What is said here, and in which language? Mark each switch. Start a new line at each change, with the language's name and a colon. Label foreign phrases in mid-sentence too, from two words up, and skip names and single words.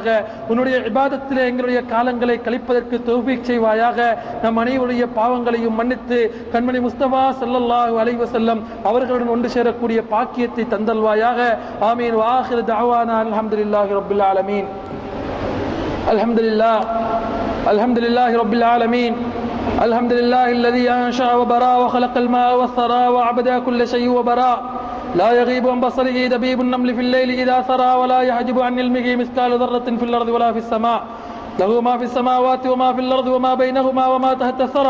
Tamil: உன்னுடைய இபாதத்திலே எங்களுடைய காலங்களை கழிப்பதற்கு தௌஃபீக் செய்வாயாக. நம் அனைவருடைய பாவங்களையும் மன்னித்து கண்மணி முஸ்தபா
Arabic: صلى الله عليه وسلم
Tamil: அவர்களுடன் ஒன்று சேரக்கூடிய பாக்கியத்தை தந்தல்வாயாக. ஆமீன்.
Arabic: وآخر دعوانا الحمد لله رب العالمين. அல்ஹம்துலில்லாஹ் الحمد لله رب العالمين. الحمد لله الذي أنشأ وبرا وخلق الماء والثرى وعبد كل شيء وبرا. لا يغيب عن بصره دبيب النمل في الليل إذا سرى ولا يحجب عن علمه مثقال ذرة في الأرض ولا في السماء. له ما في السماوات وما في الأرض وما بينهما وما تحت الثرى.